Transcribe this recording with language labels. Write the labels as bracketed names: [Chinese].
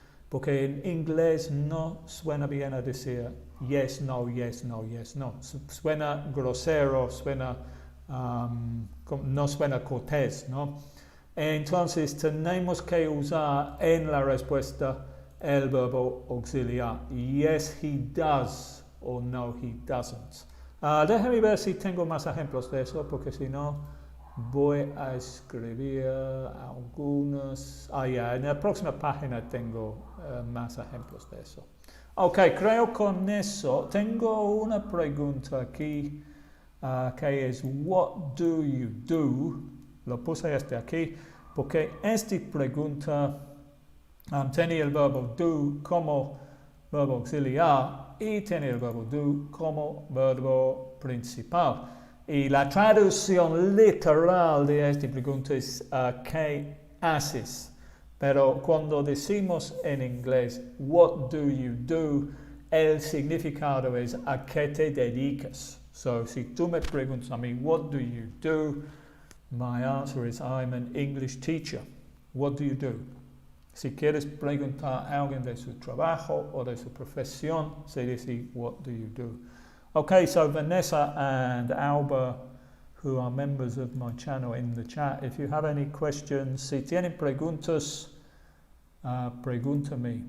[Spanish] Porque en inglés no suena bien a decir [English] yes, no, yes, no, yes, no. [Spanish] Suena grosero, no suena cortés, ¿no? Entonces tenemos que usar en la respuesta el verbo auxiliar. [English] Yes, he does, o no, he doesn't. [Spanish] Déjame ver si tengo más ejemplos de eso, porque si no, voy a escribir algunos. En la próxima página tengo más ejemplos de eso. Ok, creo con eso. Tengo una pregunta aquí que es [English] what do you do? [Spanish] Lo puse aquí porque esta pregunta tiene el verbo do como verbo auxiliar y tiene el verbo do como verbo principal. Y la traducción literal de esta pregunta es ¿qué haces? Pero cuando decimos en inglés [English] what do you do, [Spanish] el significado es ¿a qué te dedicas? [English] So, [Spanish] si tú me preguntas a mí [English] what do you do, my answer is I'm an English teacher. What do you do? [Spanish] Si quieres preguntar a alguien de su trabajo o de su profesión, se dice [English] what do you do? Okay, so Vanessa and Alba, who are members of my channel, in the chat, if you have any questions, [Spanish] si tienen preguntas, pregúntame.